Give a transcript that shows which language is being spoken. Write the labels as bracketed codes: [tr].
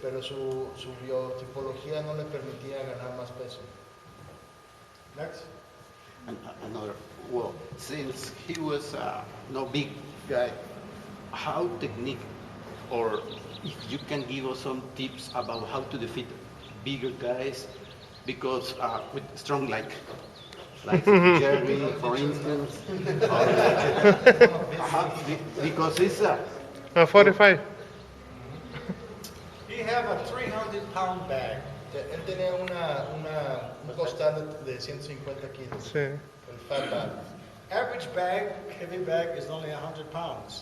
[es] Pero su biotipología no le permitía ganar más peso. [en] Next. Another, well, since he was no big guy, how technique, or if you can give us some tips about how to defeat bigger guys, because with strong like Jerry, for instance, because it's 45. He have a 300-pound bag. [es] Él tenía un costal de 150 kilos, Sí. el fat bag. [en] Average bag, heavy bag, is only 100 pounds.